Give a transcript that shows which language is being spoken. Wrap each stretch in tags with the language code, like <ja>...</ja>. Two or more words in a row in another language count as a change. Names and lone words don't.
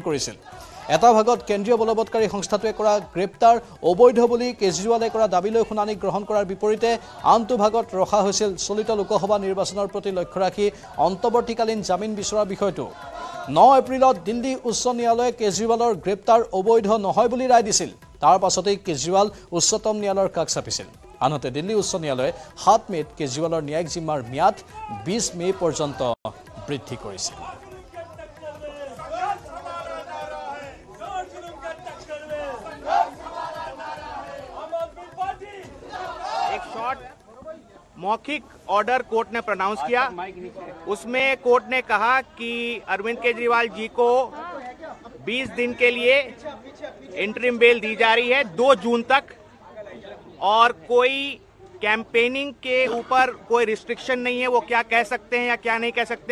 <as>কৰিছিল এটা ভাগত কেন্দ্ৰীয় বলবৎকাৰী সংস্থাটোৱে কৰা গ্ৰেপ্তাৰ অবৈধ বুলি কেজৰিৱালে কৰা দাবীলৈ শুনানি গ্ৰহণ কৰাৰ বিপৰীতে আনটো ভাগত ৰখা হৈছিল চলিত লোকসভা নিৰ্বাচনৰ প্ৰতি লক্ষ্য ৰাখি অন্তৱৰ্তীকালীন জামিন বিচৰাৰ বিষয়টো 9 এপ্ৰিলত দিল্লী উচ্চ ন্যায়ালয়ে কেজৰিৱালৰ গ্ৰেপ্তাৰ অবৈধ নহয় বুলি ৰায় দিছিল তাৰ পাছতেই কেজৰিৱাল উচ্চতম ন্যায়ালয়ৰ কাষ চাপিছিল আনহাতে দিল্লী উচ্চ ন্যায়ালয়ে 7 মেত কেজৰিৱালৰ ন্যায়িক জিম্মাৰ ম্যাদ 20 মে পৰ্যন্ত বৃদ্ধি কৰিছিল</as> <hi>मौखिक</hi> <en>order court</en> <hi>ने प्रोनाउंस किया उसमें कोर्ट ने कहा कि अरविंद केजरीवाल जी को 20 दिन के लिए</hi> <en>interim bail</en> <hi>दी जा रही है 2 जून तक और कोई कैंपेनिंग के ऊपर कोई रिस्ट्रिक्शन नहीं है वो क्या कह सकते हैं या क्या नहीं कह सकते</hi>